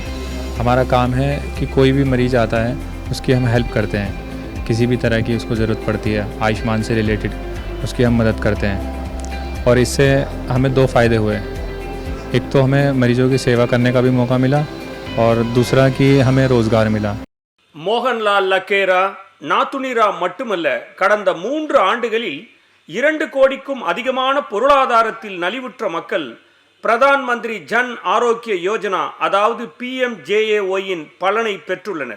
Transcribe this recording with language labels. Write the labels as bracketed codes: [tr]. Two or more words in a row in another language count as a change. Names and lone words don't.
[hi] हमारा काम है कि कोई भी मरीज़ आता है उसकी हम हेल्प करते हैं, किसी भी तरह की उसको ज़रूरत पड़ती है आयुष्मान से रिलेटेड उसकी हम मदद करते हैं। और इससे हमें 2 फ़ायदे हुए, एक तो हमें मरीजों की सेवा करने का भी मौका मिला और दूसरा कि हमें रोज़गार मिला। [ta] மோகன்லால் லக்கேரா நாத்துனிரா மட்டுமல்ல, கடந்த 3 ஆண்டுகளில் 2 கோடிக்கும் அதிகமான பொருளாதாரத்தில் நலிவுற்ற மக்கள் பிரதான் மந்திரி ஜன் ஆரோக்கிய யோஜனா அதாவது PMJAY-இன் பலனை பெற்றுள்ளனர்.